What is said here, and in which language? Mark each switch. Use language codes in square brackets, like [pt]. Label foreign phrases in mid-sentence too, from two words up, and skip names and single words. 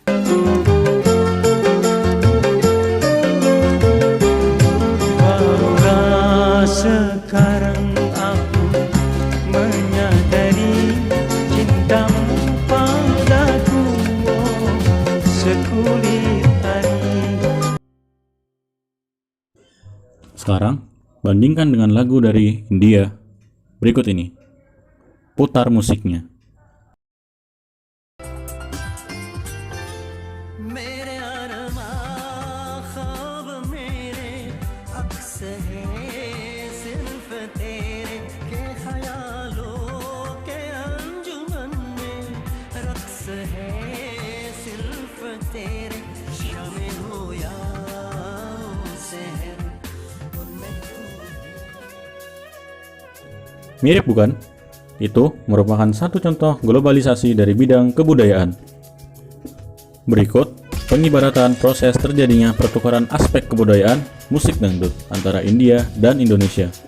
[id] Barulah sekarang aku menyadari cintamu padaku, sekulit hari. Sekarang, bandingkan dengan lagu dari India berikut ini. putar musiknya. [hi] मेरे अरमां ख्वाब मेरे अक्स है सिर्फ तेरे के ख्यालों के अंजुमन में रक्स है सिर्फ तेरे शामे हो या शहर उनमें [id] Mirip bukan? Itu merupakan satu contoh globalisasi dari bidang kebudayaan. Berikut pengibaratan proses terjadinya pertukaran aspek kebudayaan musik dangdut antara India dan Indonesia.